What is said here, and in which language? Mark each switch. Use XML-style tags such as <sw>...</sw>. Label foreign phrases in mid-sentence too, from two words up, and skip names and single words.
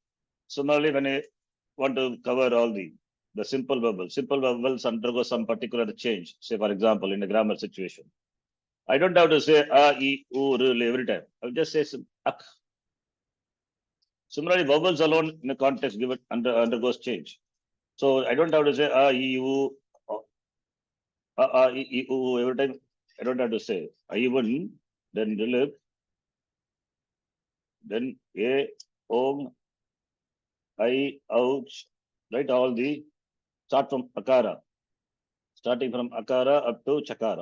<en>Similarly, when I want to cover all the the simple vowels. Simple vowels undergo some particular change. Say, for example, in a grammar situation, I don't have to say a, e, u, r every time. I'll just say ak. Similarly, vowels alone in a context given undergoes change. So I don't have to say a, e, u, e, u every time. I don't have to say I even, then delete, then a, om, I, ouch, right? All the start from akara, starting from akara up to chakara.</en>